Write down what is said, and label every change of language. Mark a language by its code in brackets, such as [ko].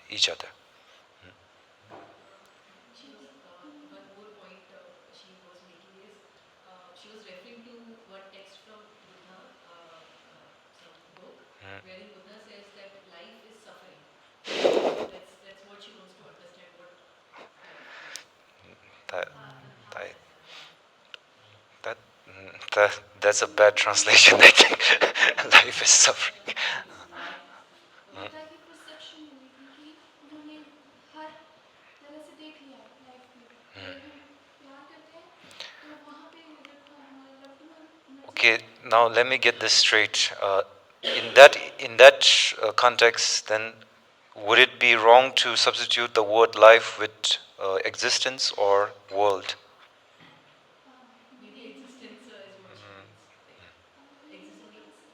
[en] Just one more point she was making is she was referring to one text from Buddha, some book, wherein Buddha says that life is suffering. So that's what she wants to understand what life is. That, that, as suffering. that, that's a bad translation. I think life is suffering. [hi] Buddha की perception हुई थी कि उन्होंने हर तरह से देख लिया life को कि अगर हम प्यार करते हैं तो वहाँ पे अगर हमारा लव्ड वन मर [en] Okay, [hi] जाए [en] now let me get this straight. In that context, then would it be wrong to substitute the word life with existence or world? maybe existence is what she means, like existing.